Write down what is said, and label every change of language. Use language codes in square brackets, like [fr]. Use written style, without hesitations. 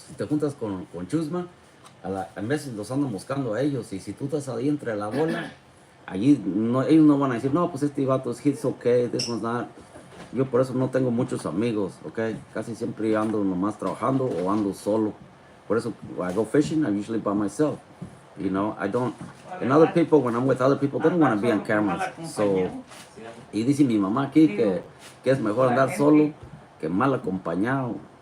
[es] Si te juntas con chusma, a veces los andan buscando a ellos, y si tú estás ahí entre la bola, allí no, ellos no van a decir, no, pues este vato es hits [en] okay, this one's not. [es] Yo por eso no tengo muchos amigos, okay? Casi siempre ando nomás trabajando o ando solo. Por eso, [en] when I go fishing, I'm usually by myself. I don't. And other people, when I'm with other people, they don't want to be on cameras. [es] So, y dice mi mamá aquí que es mejor andar solo que mal acompañado.